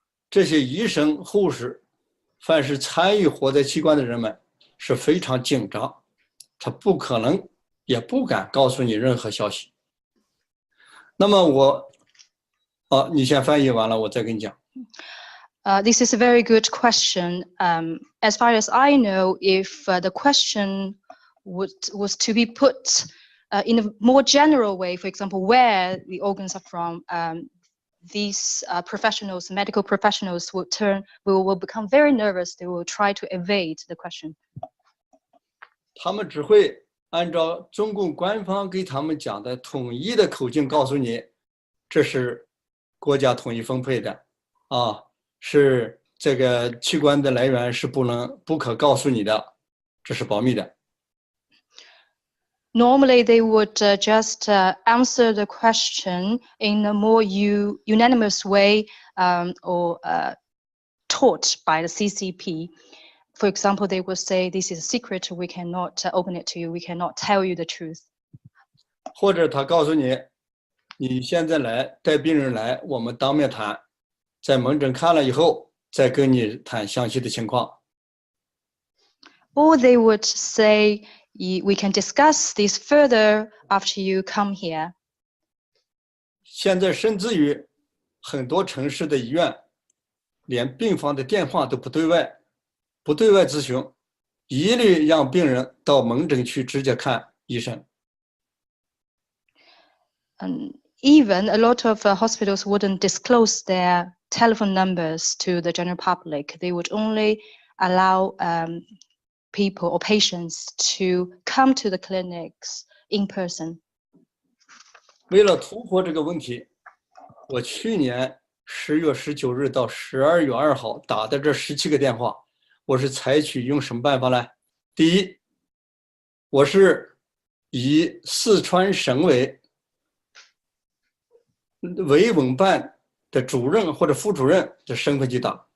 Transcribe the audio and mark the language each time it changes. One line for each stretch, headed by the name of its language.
Chinese: 这些医生、护士，凡是参与活摘器官的人们是非常紧张，他不可能也不敢告诉你任何消息。那么你先翻译完了，我再跟你讲。
English: This is a very good question. As far as I know, if the question was to be put in a more general way, for example, where the organs are from, these professionals, medical professionals, will become very nervous. They will try to evade the question.
Chinese: 他们只会按照中共官方给他们讲的统一的口径告诉你，这是国家统一分配的，是这个器官的来源是不可告诉你的，这是保密的。
English: Normally, they would just answer the question in a more unanimous way or taught by the CCP. For example, they would say, this is a secret, we cannot open it to you, we cannot tell you the truth.
Chinese: 或者他告诉你，你现在来带病人来，我们当面谈，在门诊看了以后再跟你谈详细的情况。
English: Or they would say, we can discuss this further after you come here.
Chinese: 现在甚至于很多城市的医院，连病房的电话都不对外咨询，一律让病人到门诊去直接看医生。
English: Even a lot of hospitals wouldn't disclose their telephone numbers to the general public. They would only allow people or patients to come to the clinics in person.
Chinese: 为了突破这个问题，我去年10月19日到12月2号打的这17个电话，我是采取用什么办法呢？第一，我是以四川省委维稳办的主任或者副主任的身份去打。